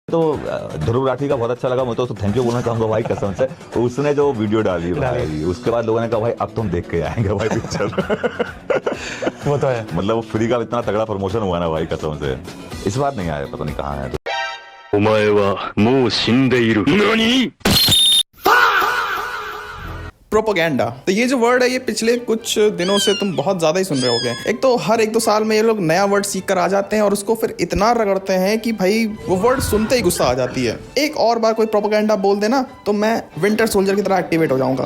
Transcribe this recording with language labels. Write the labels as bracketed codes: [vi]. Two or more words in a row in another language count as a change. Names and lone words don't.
[hi] तो ध्रुव राठी का बहुत अच्छा लगा, मैं तो उसको [en] thank you [hi] बोलना चाहूंगा भाई कसम से। उसने जो वीडियो डाली भाई, उसके बाद लोगों ने कहा भाई अब तुम देख के आएंगे भाई पिक्चर। वो तो है, मतलब वो फ्री का इतना तगड़ा प्रमोशन हुआ ना भाई कसम से। इस बार नहीं आया, पता नहीं कहाँ है। [ja] お前はもう死んでいる。何? [hi] प्रोपोगेंडा, तो ये जो वर्ड है ये पिछले कुछ दिनों से तुम बहुत ज्यादा ही सुन रहे होगे। एक तो हर 1-2 साल में ये लोग नया वर्ड सीख कर आ जाते हैं और उसको फिर इतना रगड़ते हैं कि भाई वो वर्ड सुनते ही गुस्सा आ जाती है। एक और बार कोई प्रोपोगेंडा बोल देना तो मैं विंटर सोल्जर की तरह एक्टिवेट हो जाऊंगा।